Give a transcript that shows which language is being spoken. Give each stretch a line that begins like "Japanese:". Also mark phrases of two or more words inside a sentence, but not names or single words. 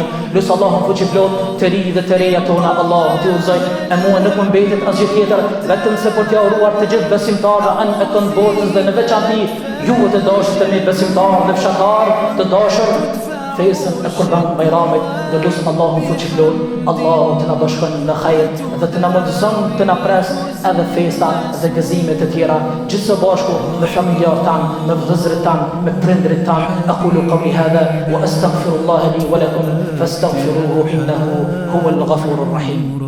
Albanian: Lut Allahu fuqiplot të ri dhe të reja tona, Allahu t'i udhëzoj, e mua nuk mbetet asgjë tjetër vetëm se për t'ia uruar të gjithë besimtarët anë e kënd botës dhe në veçantë ju të dashur të mi besimtarë dhe fshatarë të dashur fesën e Kurban Bayramit, dhe lutem Allahun fuqiplot, Allahu të na bashkon në hajër dhe të na mundëson të na pres edhe festa dhe gëzimet e tjera gjithë së bashku me familjarët tanë, me vëllezërit tanë, me prindrit tanë.
Arabic: أقول قولي هذا وأستغفر الله لي ولكم فاستغفروه إنه هو الغفور الرحيم.